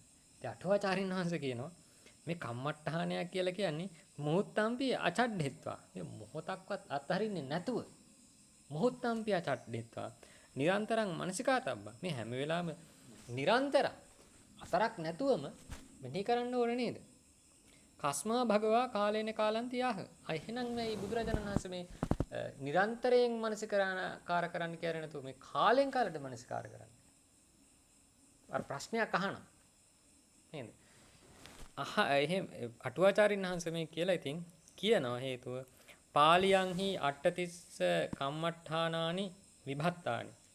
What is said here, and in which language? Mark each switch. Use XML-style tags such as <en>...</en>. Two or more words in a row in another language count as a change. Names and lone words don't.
<si>ඉතින් අටුවාචාරින් වහන්සේ කියනවා මේ කම්මට්ඨානයක් කියලා කියන්නේ</si> <pi>මුහුත්තම්පි අචඩ්ඩෙත්වා.</pi> <si>මේ මොහොතක්වත් අත්හරින්නේ නැතුව</si> <pi>මුහුත්තම්පි අචඩ්ඩෙත්වා. නිරන්තරං මනසිකාතබ්බා.</pi> <si>මේ හැම වෙලාවෙම නිරන්තර අතරක් නැතුවම මෙහි කරන්න ඕනේ නේද?</si> <pi>කස්මා භගවා කාලේන කාලන්ති යාහ.</pi> <si>එහෙනම් මේ බුදුරජාණන් වහන්සේ මේ නිරන්තරයෙන් මනසිකාර කරන්න කියන්නේ නැතුව මේ කාලෙන් කාලට මනසිකාර කරන්න. අර ප්‍රශ්නයක් අහනවා. නේද? එහෙම අටුවාචාරින් වහන්සේ මේ කියලා ඉතින් කියනවා හේතුව</si> <pi>පාලියන්හි අට්ඨතිස්ස කම්මට්ඨානානි විභත්තානි.</pi>